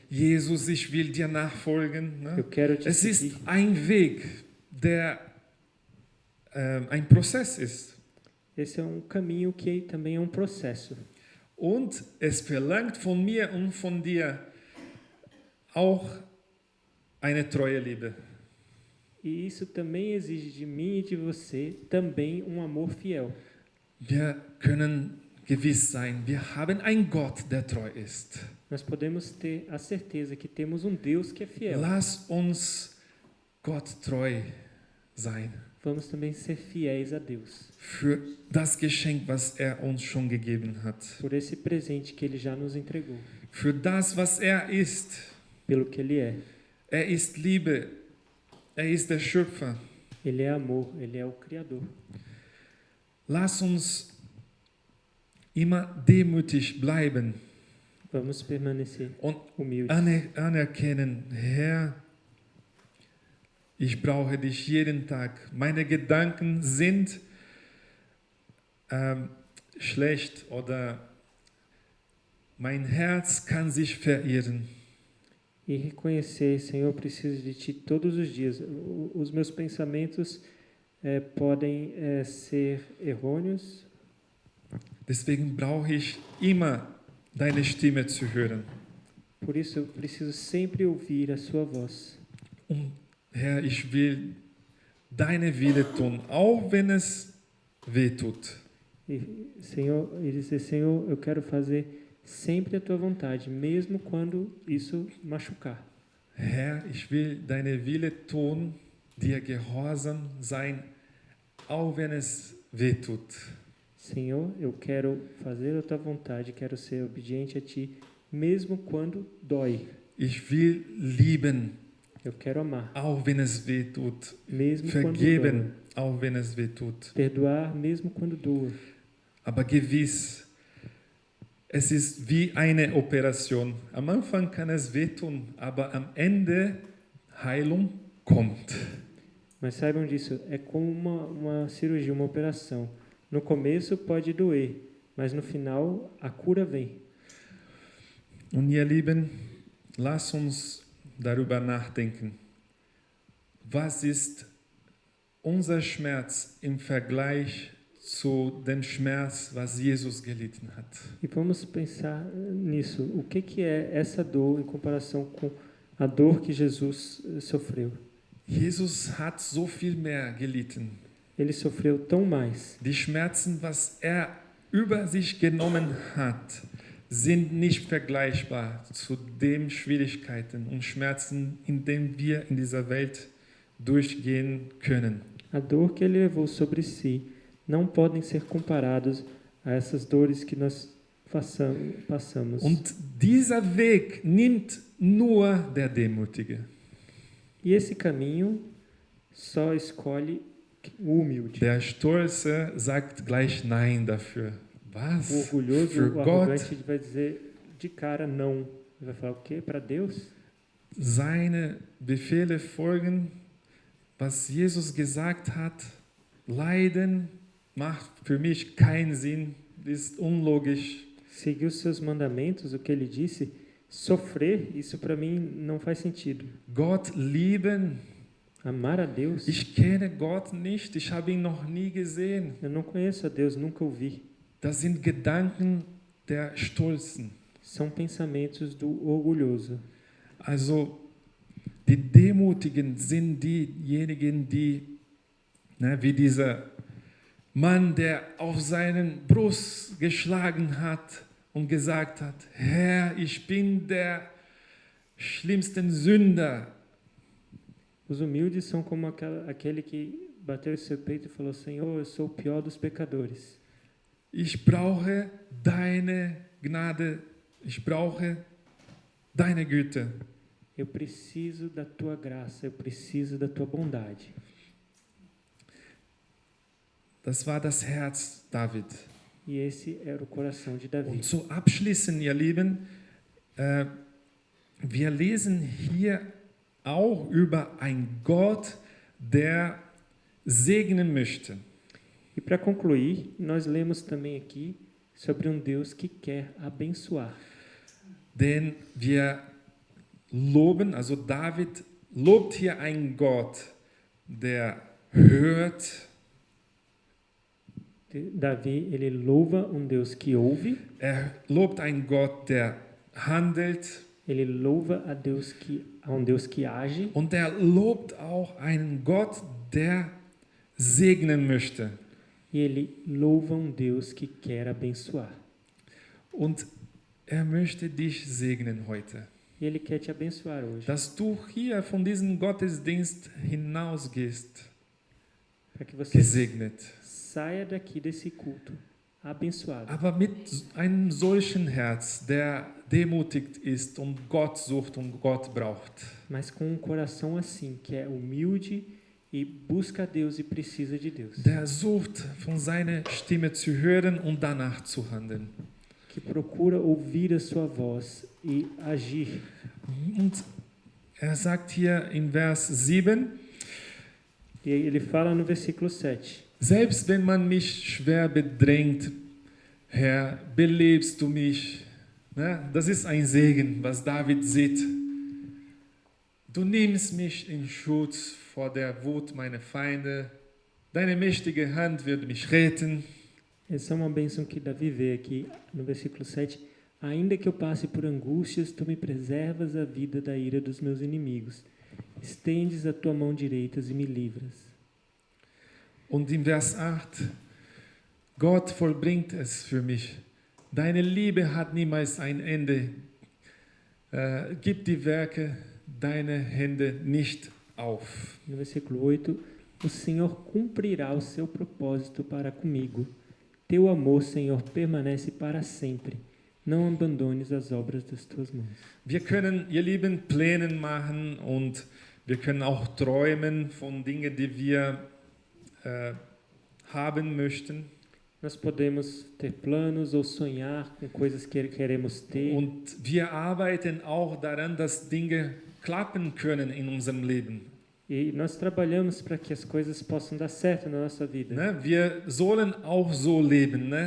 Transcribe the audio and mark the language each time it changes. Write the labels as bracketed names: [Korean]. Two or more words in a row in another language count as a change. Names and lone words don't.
[German] Jesus, ich will dir nachfolgen. Ne? [Portuguese] Eu quero te [German] Es ist [Portuguese] seguir. [German] ein Weg, der ein Prozess ist. [Portuguese] Esse é um caminho que também é um processo. [German] Und es verlangt von mir und von dir auch eine treue Liebe. [Portuguese] E isso também exige de mim e de você também um amor fiel. [German] Wir können gewiss sein, wir haben einen Gott, der treu ist. [Portuguese] Nós podemos ter a certeza que temos um Deus que é fiel. [German] Lass uns Gott treu sein [Portuguese] Vamos também ser fiéis a Deus [German] für das Geschenk, was er uns schon gegeben hat, [Portuguese] por esse presente que Ele já nos entregou, [German] für das, was er ist. [Portuguese] pelo que Ele é. [German] Er ist Liebe, er ist der Schöpfer. [Portuguese] Ele é amor, Ele é o Criador. [German] Lass uns immer demütig bleiben [Portuguese] Vamos permanecer [German] und [Portuguese] humildes. [German] anerkennen, Herr, ich brauche dich jeden Tag. Meine Gedanken sind schlecht oder mein Herz kann sich verirren. [Portuguese] E reconhecer, Senhor, eu preciso de Ti todos os dias. Os meus pensamentos podem ser errôneos. [German] Deswegen brauche ich immer deine Stimme zu hören. [Portuguese] Por isso, eu preciso sempre ouvir a Sua voz. [German] Und Herr, ich will deine Wille tun, auch wenn es weh tut. [Portuguese] E dizer, Senhor, eu quero fazer sempre a Tua vontade, mesmo quando isso machucar. [German] Herr, ich will deine Wille tun, dir gehorsam sein, auch wenn es weh tut. [Portuguese] Senhor, eu quero fazer a Tua vontade, quero ser obediente a Ti, mesmo quando dói. [German] Ich will lieben, [Portuguese] Eu quero amar, [German] auch wenn es weh tut. [Portuguese] mesmo quando [German] Vergeben, [Portuguese] dói. [German] auch wenn es weh tut. [Portuguese] Perdoar, mesmo quando doa. [German] Aber gewiss, es ist wie eine Operation. Am Anfang kann es wehtun, aber am Ende Heilung kommt. [Portuguese] Mas saibam disso, é como uma cirurgia, uma operação. No começo pode doer, mas no final a cura vem. [German] Und ihr Lieben, lasst uns darüber nachdenken. Was ist unser Schmerz im Vergleich zu dem Schmerz, was Jesus gelitten hat? [Portuguese] E vamos pensar nisso. O que é essa dor em comparação com a dor que Jesus sofreu? [German] Jesus hat so viel mehr gelitten. [Portuguese] Ele sofreu tão mais. [German] Die Schmerzen, was er über sich genommen hat, sind nicht vergleichbar zu den Schwierigkeiten und Schmerzen, in denen wir in dieser Welt durchgehen können. [Portuguese] A dor que ele levou sobre si não podem ser comparados a essas dores que nós passamos. [German] Und dieser Weg nimmt nur der Demütige. [Portuguese] E esse caminho só escolhe o humilde. [German] Der Stolze sagt gleich Nein dafür. Was? [Portuguese] O orgulhoso, [German] Für [Portuguese] o [German] Gott? [Portuguese] arrogante vai dizer de cara não. Ele vai falar o quê? Para Deus? [German] Seine Befehle folgen, was Jesus gesagt hat. Leiden macht für mich keinen Sinn, ist unlogisch. [Portuguese] Seguir os seus mandamentos, o que ele disse, sofrer, isso para mim não faz sentido. [German] Gott lieben, [Portuguese] Amar a Deus, [German] ich kenne Gott nicht, ich habe ihn noch nie gesehen. [Portuguese] eu não conheço a Deus, nunca o vi. [German] Das sind Gedanken der Stolzen. [Portuguese] São pensamentos do orgulhoso. [German] Also die Demutigen sind diejenigen, die, wie dieser Mann, der auf seinen Brust geschlagen hat und gesagt hat, Herr, ich bin der schlimmste Sünder. [Portuguese] Os humildes são como aquele que bateu o seu peito e falou, Senhor, eu sou o pior dos pecadores. [German] Ich brauche deine Gnade, ich brauche deine Güte. [Portuguese] Eu preciso da tua graça, eu preciso da tua bondade. [German] Das war das Herz David. [Portuguese] E esse era o coração de Davi. [German] Und zu abschließen, ihr Lieben, wir lesen hier auch über einen Gott, der segnen möchte. [Portuguese] E para concluir, nós lemos também aqui sobre um Deus que quer abençoar. [German] Denn wir loben, also David lobt hier einen Gott, der hört. [Portuguese] Davi, ele louva Deus que ouve, [German] Lobt einen Gott, der handelt. [Portuguese] ele louva a Deus que age, [German] Und er lobt auch einen Gott, der segnen möchte. [Portuguese] e ele louva Deus que quer abençoar. [German] Und er möchte dich segnen heute. [Portuguese] E ele quer te abençoar hoje, [German] Dass du hier von diesem Gottesdienst hinausgehst, [Portuguese] para que você [German] gesegnet. [Portuguese] saia daqui desse culto abençoado. [German] Aber mit einem solchen Herz, der demutigt ist und Gott sucht und Gott braucht. [Portuguese] Mas com um coração assim, que é humilde e busca a Deus e precisa de Deus. [German] Der sucht, von seiner Stimme zu hören und danach zu handeln. [Portuguese] Que procura ouvir a sua voz e agir. [German] Und er sagt hier in Vers 7, [Portuguese] E ele fala no versículo 7. [German] selbst wenn man mich schwer bedrängt, Herr, belebst du mich. Das ist ein Segen, was David sieht. Du nimmst mich in Schutz vor der Wut meiner Feinde. Deine mächtige Hand wird mich retten. [Portuguese] Essa é uma bênção que Davi vê aqui no versículo 7. Ainda que eu passe por angústias, tu me preservas a vida da ira dos meus inimigos. Estendes a tua mão direita e me livras. [German] Und in Vers 8, Gott vollbringt es für mich. Deine Liebe hat niemals ein Ende. Gib die Werke deiner Hände nicht auf. [Portuguese] No versículo 8, o Senhor cumprirá o seu propósito para comigo. Teu amor, Senhor, permanece para sempre. Não abandones as obras das tuas mãos. [German] Wir können, ihr Lieben, Pläne machen und wir können auch träumen von Dingen, die wir haben möchten. [Portuguese] Nós podemos ter planos ou sonhar com coisas que queremos ter. [German] Und wir arbeiten auch daran, dass Dinge klappen können in unserem Leben. [Portuguese] E nós trabalhamos para que as coisas possam dar certo na nossa vida. [German] Ne? Wir sollen auch so leben, ne?